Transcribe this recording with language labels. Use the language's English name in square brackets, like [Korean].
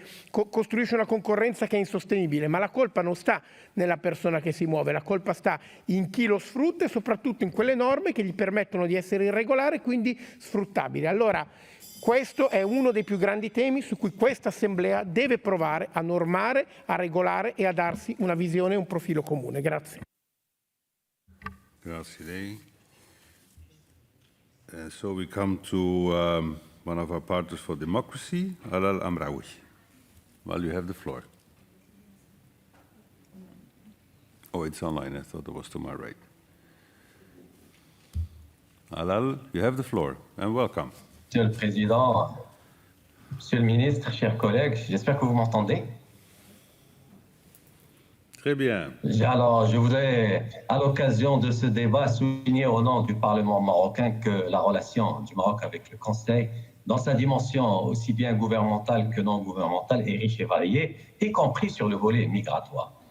[Italian] Costruisce una concorrenza che è insostenibile, ma la colpa non sta nella persona che si muove, la colpa sta in chi lo sfrutta e soprattutto in quelle norme che gli permettono di essere irregolare e quindi sfruttabile. Allora, questo è uno dei più grandi temi su cui questa Assemblea deve provare a normare, a regolare e a darsi una visione e un profilo comune. Grazie. Grazie lei. [English] So we come to one of our partners for democracy, Alal Amraoui. Well, you have the floor. Oh, it's online. I thought it was to my right. Alal, you have the floor, and welcome. [French] Monsieur le Président, Monsieur le Ministre, chers collègues, j'espère que vous m'entendez. Très bien. Alors, je voudrais, à l'occasion de ce débat, souligner au nom du Parlement marocain que la relation du Maroc avec le Conseil, dans sa dimension aussi bien gouvernementale que non gouvernementale, est riche et variée, y compris sur le volet migratoire.